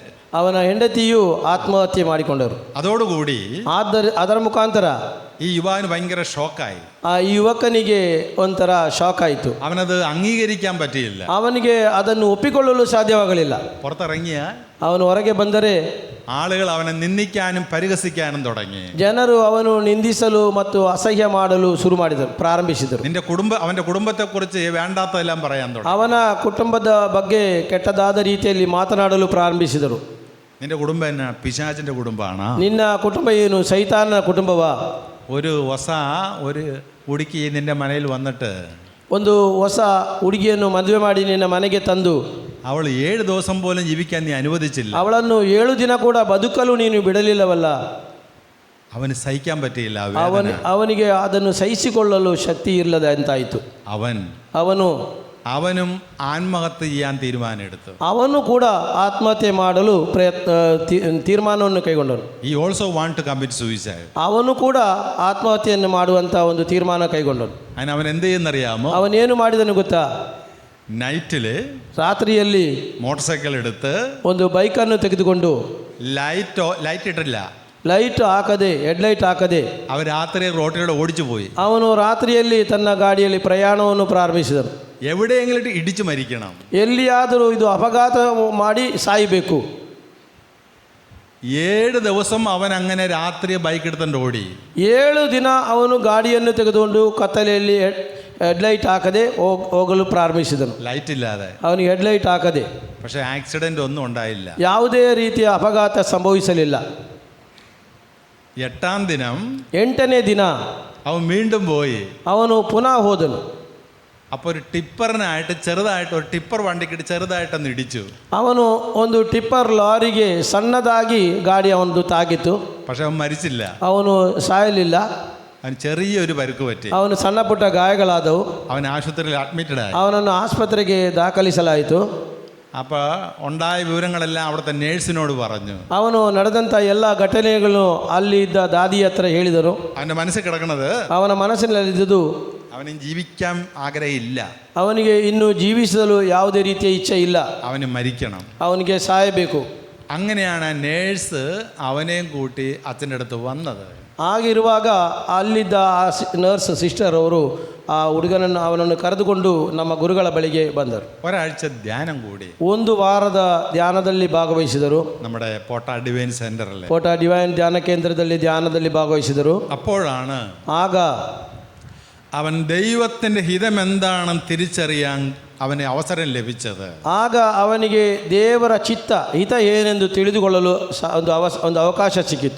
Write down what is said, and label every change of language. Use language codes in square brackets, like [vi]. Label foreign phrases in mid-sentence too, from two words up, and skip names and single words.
[kn] ಅವನ ಹೆಂಡತಿಯು ಆತ್ಮಹತ್ಯೆ ಮಾಡಿಕೊಂಡರು. [ml] അതോടുകൂടി [kn] ಅದರ ಮುಖಾಂತರ [ml] ഈ യുവാവിന് ഭയങ്കര ഷോക്കായി. [kn] ಆ ಯುವಕನಿಗೆ ಒಂಥರ ಶಾಕ್ ಆಯಿತು. [ml] അവനത് അംഗീകരിക്കാൻ പറ്റിയില്ല. [kn] ಅವನಿಗೆ ಅದನ್ನು ಒಪ್ಪಿಕೊಳ್ಳಲು ಸಾಧ್ಯವಾಗಲಿಲ್ಲ. [ml] പുറത്തിറങ്ങിയ [kn] ಅವನು ಹೊರಗೆ ಬಂದರೆ [ml] ആളുകൾ അവനെ നിന്ദിക്കാനും പരിഹസിക്കാനും തുടങ്ങി. [kn] ಜನರು ಅವನು ನಿಂದಿಸಲು ಮತ್ತು ಅಸಹ್ಯ ಮಾಡಲು ಪ್ರಾರಂಭಿಸಿದರು. [ml] അവന്റെ കുടുംബത്തെക്കുറിച്ച് വേണ്ടാത്തതെല്ലാം പറയാൻ തുടങ്ങി. [kn] ಅವನ ಕುಟುಂಬದ ಬಗ್ಗೆ ಕೆಟ್ಟದಾದ ರೀತಿಯಲ್ಲಿ ಮಾತನಾಡಲು ಪ್ರಾರಂಭಿಸಿದರು. [ml] നിന്റെ കുടുംബം എന്നാ പിശാചിന്റെ കുടുംബമാണ്? [kn] ನಿನ್ನ ಕುಟುಂಬ ಏನು ಸೈತಾನನ ಕುಟುಂಬವಾ? [ml] ഒരു ಹುಡುಗಿ നിന്റെ മനയിൽ വന്നിട്ട് [kn] ಒಂದು ಹೊಸ ಹುಡುಗಿಯನ್ನು ಮದುವೆ ಮಾಡಿ ನಿನ್ನ ಮನೆಗೆ ತಂದು [ml] അവൾ 7 ദിവസം പോലും ജീവിക്കാൻ നീ അനുവദിച്ചില്ല. [kn] ಅವಳನ್ನು 7 ದಿನ ಕೂಡ ಬದುಕಲು ನೀನು ಬಿಡಲಿಲ್ಲವಲ್ಲ. [ml] അവന് സഹിക്കാൻ പറ്റിയില്ല. [kn] ಅವನಿಗೆ ಅದನ್ನು ಸಹಿಸಿಕೊಳ್ಳಲು ಶಕ್ತಿ ಇಲ್ಲದೆ ಅಂತಾಯಿತು. [ml] അവനും ആത്മഹത്യ ചെയ്യാൻ തീരുമാനമെടുത്തു. [kn] ಅವನು ಕೂಡ ಆತ್ಮಹತ್ಯೆ ಮಾಡಲು ತೀರ್ಮಾನವನ್ನು ಕೈಗೊಂಡನು. [en] He also want to commit suicide. [kn] ಅವನು ಕೂಡ ಆತ್ಮಹತ್ಯೆಯನ್ನು ಮಾಡುವಂತ ಒಂದು ತೀರ್ಮಾನ ಕೈಗೊಂಡನು. [ml] അവൻ എന്ത് ചെയ്യുന്നറിയാമോ? [kn] ಅವನೇನು ಮಾಡಿದನು ಗೊತ್ತಾ? [ml] നൈറ്റില് [kn] ರಾತ್ರಿಯಲ್ಲಿ [ml] മോട്ടോർ സൈക്കിൾ എടുത്ത് [kn] ಒಂದು ಬೈಕನ್ನು ತೆಗೆದುಕೊಂಡು [ml] ലൈറ്റ് ഇട്ടില്ല, [kn] ಲೈಟ್ ಹಾಕದೆ, ಹೆಡ್ಲೈಟ್ ಹಾಕದೆ [ml] അവൻ രാത്രി റോഡിലൂടെ ഓടിച്ചു പോയി. [kn] ಅವನು ರಾತ್ರಿಯಲ್ಲಿ ತನ್ನ ಗಾಡಿಯಲ್ಲಿ ಪ್ರಯಾಣವನ್ನು ಪ್ರಾರಂಭಿಸಿದನು. [ml] എവിടെയെങ്കിലും ഇടിച്ചു മരിക്കണം, [kn] ಎಲ್ಲಿಯಾದರೂ ಇದು ಅಪಘಾತ ಮಾಡಿ ಸಾಯಬೇಕು. [ml] 7 ദിവസം അവൻ അങ്ങനെ രാത്രി ബൈക്ക് എടുത്തുകൊണ്ട് ഓടി. [kn] 7 ದಿನ ಅವನು ಗಾಡಿಯನ್ನು ತೆಗೆದುಕೊಂಡು ಕತ್ತಲೆಯಲ್ಲಿ ಹೆಡ್ಲೈಟ್ ಹಾಕದೆ ಹೋಗಲು ಪ್ರಾರಂಭಿಸಿದನು. [ml] ലൈറ്റ് ഇല്ലാതെ, [kn] ಅವನಿಗೆ ಹೆಡ್ಲೈಟ್ ಹಾಕದೆ. [ml] പക്ഷേ ആക്സിഡന്റ് ഒന്നും ഉണ്ടായില്ല. [kn] ಯಾವುದೇ ರೀತಿಯ ಅಪಘಾತ ಸಂಭವಿಸಲಿಲ್ಲ. [ml] 8ാം ദിനം [kn] 8ನೇ ದಿನ [ml] അവൻ വീണ്ടും പോയി. [kn] ಅವನು ಪುನಃ ಹೋದನು. [ml] അപ്പോൾ ഒരു ಟಿಪ್ಪറിനായിട്ട് ചെറുതായിട്ട് ഒരു ಟಿಪ್ಪರ್ വണ്ടിക്കിട്ട് ചെറുതായിട്ടൊന്ന് ഇടിച്ചു. [kn] ಅವನು ಒಂದು ಟಿಪ್ಪರ್ ಲಾರಿಗೆ ಸಣ್ಣದಾಗಿ ಗಾಡಿ ಅವನದು ತಾಗಿತ್ತು. [ml] പക്ഷെ അവൻ മരിച്ചില്ല. [kn] ಅವನು ಸಾಯಲಿಲ್ಲ. [ml] അവന് ചെറിയൊരു പരിക്ക് പറ്റി. [kn] ಅವನು ಸಣ್ಣ ಪುಟ್ಟ ಗಾಯಗಳಾದವು. [ml] അവൻ ആശുപത്രിയിൽ അഡ്മിറ്റഡ് ആയി. [kn] ಅವನನ್ನು ಆಸ್ಪತ್ರೆಗೆ ದಾಖಲಿಸಲಾಯಿತು. [ml] അപ്പോൾ ഉണ്ടായ വിവരങ്ങളെല്ലാം അവിടുത്തെ നേഴ്സിനോട് പറഞ്ഞു. [kn] ಅವನು ನಡೆದಂಥ ಎಲ್ಲ ಘಟನೆಗಳು ಅಲ್ಲಿ ಇದ್ದ ದಾದಿ ಹತ್ರ ಹೇಳಿದರು. [ml] അവൻ്റെ മനസ്സിൽ കിടക്കുന്നത്, [kn] ಅವನ ಮನಸ್ಸಿನಲ್ಲಿದ್ದುದು, [ml] അവന് ജീവിക്കാൻ ആഗ്രഹമില്ല, [kn] ಅವನಿಗೆ ಇನ್ನು ಜೀವಿಸಲು ಯಾವುದೇ ರೀತಿಯ ಇಚ್ಛೆ ಇಲ್ಲ, [ml] അവന് മരിക്കണം, [kn] ಅವನಿಗೆ ಸಾಯಬೇಕು. [ml] അങ്ങനെയാണ് നേഴ്സ് അവനെയും കൂട്ടി അച്ഛൻ്റെ അടുത്ത് വന്നത്. [kn] ಆಗಿರುವಾಗ ಅಲ್ಲಿದ್ದ ಆ ನರ್ಸ್ ಸಿಸ್ಟರ್ ಅವರು ಆ ಹುಡುಗನನ್ನು ಅವನನ್ನು ಕರೆದುಕೊಂಡು ನಮ್ಮ ಗುರುಗಳ ಬಳಿಗೆ ಬಂದರು. [ml] ഒരാഴ്ച ധ്യാനം കൂടി. [kn] 1 ವಾರದ ಧ್ಯಾನದಲ್ಲಿ ಭಾಗವಹಿಸಿದರು. [ml] നമ്മുടെ പോട്ട ഡിവൈൻ സെന്ററിൽ [kn] ಕೋಟ ಡಿವೈನ್ ಧ್ಯಾನ ಕೇಂದ್ರದಲ್ಲಿ ಧ್ಯಾನದಲ್ಲಿ ಭಾಗವಹಿಸಿದರು. [ml] അപ്പോഴാണ് [kn] ಆಗ [ml] അവൻ ദൈവത്തിൻ്റെ ഹിതം എന്താണെന്ന് തിരിച്ചറിയാൻ അവന് അവസരം ലഭിച്ചത്. [kn] ಆಗ ಅವನಿಗೆ ದೇವರ ಚಿತ್ತ ಹಿತ ಏನೆಂದು ತಿಳಿದುಕೊಳ್ಳಲು ಒಂದು ಅವಕಾಶ ಸಿಕ್ಕಿತು.